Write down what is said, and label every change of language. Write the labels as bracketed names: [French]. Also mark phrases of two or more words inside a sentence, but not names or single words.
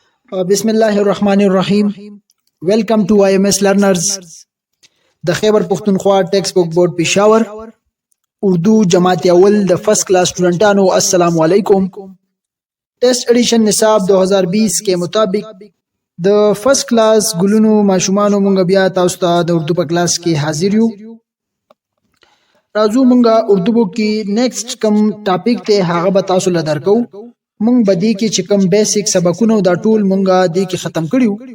[Arabic] بسم الله الرحمن الرحیم. [English] welcome to IMS learners. [Pashto] د خیبر پختونخوا ټیکسٹ بک بورډ پېښور اردو [Urdu] جماعت اول [Pashto] د [English] first class [Pashto] سټوډنټانو [Arabic] السلام علیکم. [English] test edition [Urdu] نصاب 2020 کے مطابق [Pashto] د [English] first class [Pashto] ګلونو ماشومانو مونږ بیا تاسو ته د اردو په کلاس کې حاضر یو. راځو مونږه اردو بک کې نیکسٹ کم ټاپک ته هغه به تاسو له درکو. مونږ به دې کې چې کوم بیسیک سبقونه دا ټول مونږه دې کې ختم کړیو.